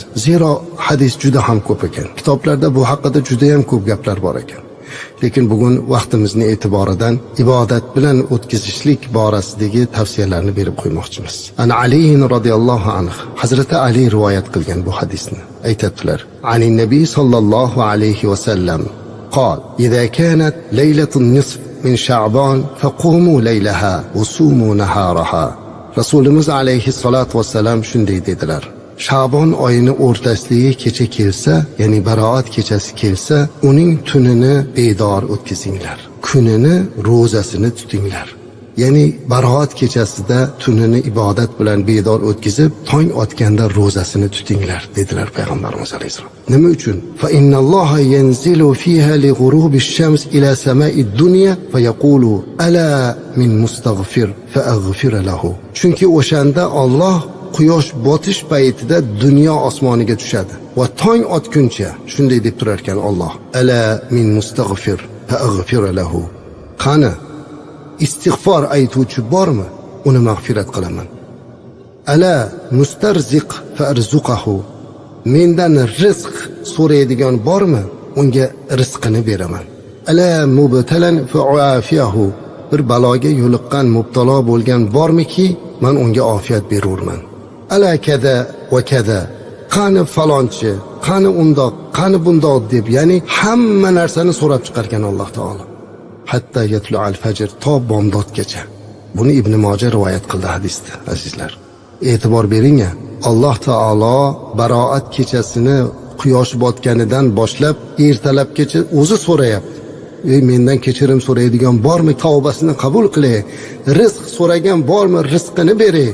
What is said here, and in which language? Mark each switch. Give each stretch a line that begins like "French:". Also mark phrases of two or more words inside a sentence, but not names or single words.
Uzbek: Zero hadis juda ham ko'p ekan. Kitoblarda bu haqida juda ham ko'p gaplar bor ekan. Lekin bugun vaqtimizni e'tiboridan ibodat bilan o'tkazishlik borasidagi tavsiyalarni berib qo'ymoqchimiz.
Arabic: عن علي رضي الله عنه,
Uzbek: Hazrati Ali rivoyat qilgan bu hadisni aytadilar.
Arabic: عن النبي صلى الله عليه وسلم قال إذا كانت ليلة النصف من شعبان فقوموا ليلها وصوموا نهارها.
Uzbek: Rasulimiz
Arabic: عليه الصلاة والسلام
Uzbek: shunday dedilar. Sha'bon oyini o'rtasidagi kecha kelsa, ya'ni baroat kechasi kelsa, uning tunini bedor o'tkazinglar. Kunini ro'zasini tutinglar. Ya'ni baroat kechasida tunini ibodat bilan bedor o'tkazib, tong otganda ro'zasini tutinglar dedilar payg'ambarimiz alayhisalom. Nima uchun?
Arabic: فإن الله ينزل فيها لغروب الشمس إلى سماء الدنيا فيقول ألا من مستغفر فأغفر له.
Uzbek: Chunki o'shanda Alloh quyosh botish paytida dunyo osmoniga tushadi va tong otguncha shunday deb turar ekan Alloh.
Arabic: ألا من مستغفر فأغفر له.
Uzbek: Qani istig'for aytuvchi bormi? Uni mag'firat qilaman.
Arabic: ألا مسترزق فأرزقه.
Uzbek: Mendan rizq so'raydigan bormi? Unga rizqini beraman.
Arabic: ألا مبتلى فأعافيه.
Uzbek: Bir baloga yo'liqqan, mubtalo bo'lgan bormiki, men unga ofiyat berurman.
Arabic: ألا كذا وكذا.
Uzbek: Qani falonchi, qani undoq, qani bundoq deb, ya'ni hamma narsani so'rab chiqargan Alloh taolo.
Arabic: حتى يطلع الفجر, to bomdodgacha.
Uzbek: Buni Ibn Moja rivoyat qildi hadisda, azizlar. E'tibor bering-a, Alloh taolo baroat kechasini quyosh botganidan boshlab ertalabgacha o'zi so'rayapti. Mendan kechirim so'raydigan bormi? Tavbasini qabul qilay. Rizq so'ragan bormi? Rizqini beray.